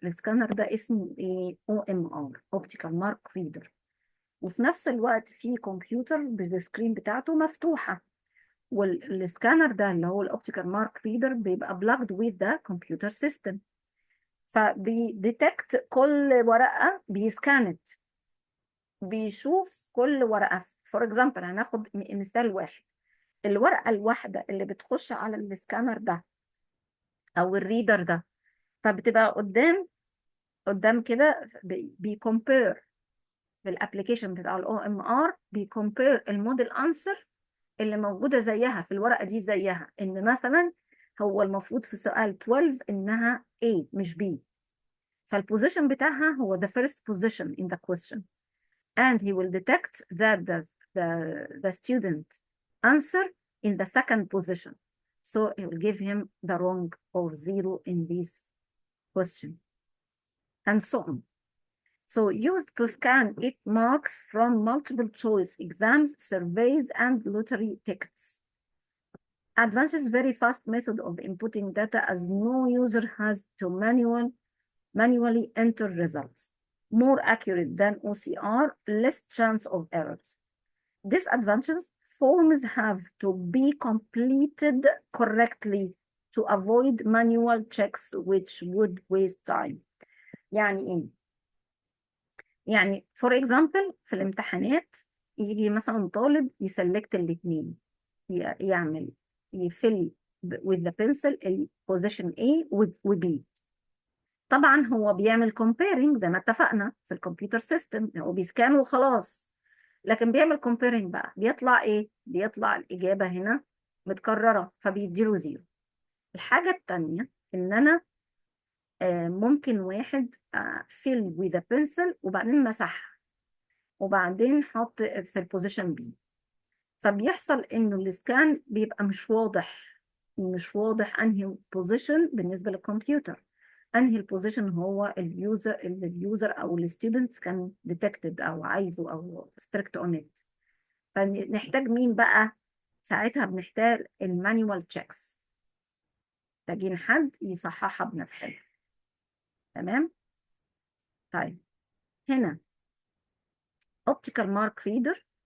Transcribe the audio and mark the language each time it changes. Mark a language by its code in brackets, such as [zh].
[ar] السكانر ده اسمه ايه؟ OMR Optical Mark Reader. وفي نفس الوقت في كمبيوتر بالسكرين بتاعته مفتوحة، والسكانر ده اللي هو الأوبتيكال مارك ريدر بيبقى [en] plugged with the computer system. [ar] فبيديتكت كل ورقة بيسكانت، بيشوف كل ورقة. فور اكزامبل هناخد مثال واحد، الورقة الواحدة اللي بتخش على السكانر ده أو الريدر ده، فبتبقى قدام كده بيكمبير بالابلكيشن بتاع OMR، بيكمبير الموديل انسر اللي موجودة زيها في الورقة دي زيها. إن مثلا هو المفروض في سؤال 12 إنها A مش B، فالبوزيشن بتاعها هو [en] the first position in the question, and he will detect that the student answer in the second position, so he will give him the wrong or zero in this question, and so on. So used to scan it marks from multiple choice exams, surveys, and lottery tickets. Advances very fast method of inputting data as no user has to manually enter results. More accurate than OCR, less chance of errors. Disadvantages: forms have to be completed correctly to avoid manual checks which would waste time. [ar] يعني ايه؟ يعني [en] for example [ar] في الامتحانات يجي مثلا طالب يسلكت الاثنين، يعمل يفل [en] with the pencil position [ar] A و B. طبعا هو بيعمل comparing زي ما اتفقنا في الكمبيوتر سيستم، هو بيسكان وخلاص، لكن بيعمل comparing بقى بيطلع ايه؟ بيطلع الإجابة هنا متكررة فبيديله زيرو. الحاجة التانية إن أنا ممكن واحد [en] fill with a pencil [ar] وبعدين مسح وبعدين حط في البوزيشن B، فبيحصل إنه السكان بيبقى مش واضح أنهي بوزيشن بالنسبة للكمبيوتر، انهي البوزيشن هو اليوزر او الستودنتس كان ديتكتد او عايزه او ستريكت اون ات. فنحتاج مين بقى؟ ساعتها بنحتاج المانيوال تشيكس، محتاجين حد يصححها بنفسه. تمام. طيب هنا Optical Mark Reader.